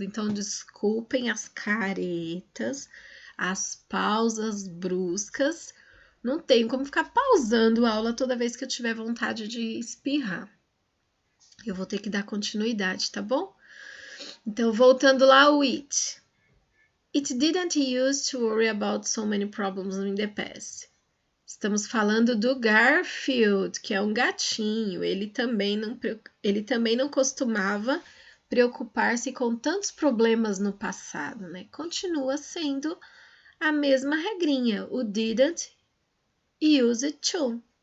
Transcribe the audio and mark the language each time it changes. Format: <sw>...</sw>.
<pt>Então, desculpem as caretas, as pausas bruscas. Não tenho como ficar pausando a aula toda vez que eu tiver vontade de espirrar. Eu vou ter que dar continuidade, tá bom? Então, voltando lá ao it.</pt> <en>It didn't use to worry about so many problems in the past.</en> <pt>Estamos falando do Garfield, que é um gatinho. Ele também não costumava preocupar-se com tantos problemas no passado, né? Continua sendo a mesma regrinha, o didn't use it to.</pt>